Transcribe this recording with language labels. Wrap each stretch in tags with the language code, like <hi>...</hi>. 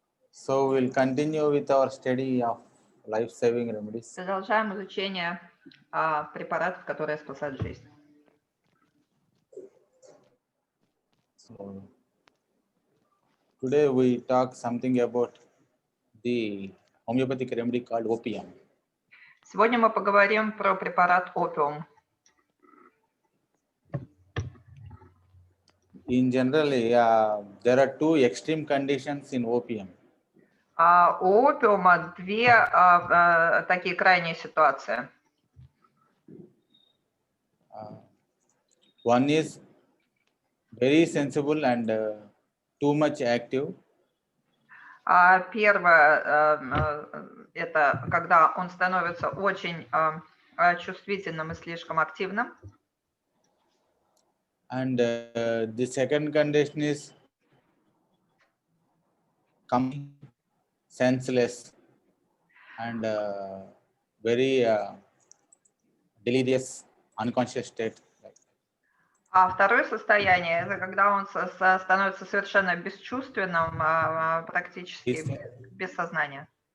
<en>So we'll continue with our study of life-saving remedies.</en> <ru>Продолжаем изучение препаратов, которые спасают жизнь.</ru> <en>So today we talk something about the homeopathic remedy called opium.</en> <ru>Сегодня мы поговорим про препарат опиум.</ru> <en>In generally, there are two extreme conditions in opium.</en> <ru>У опиума две такие крайние ситуации.</ru> <en>One is very sensible and too much active.</en> <ru>Первое это когда он становится очень чувствительным и слишком активным.</ru> <en>And the second condition is senseless and very delirious, unconscious state.</en> <ru>А второе состояние это когда он становится совершенно бесчувственным, практически без сознания.</ru>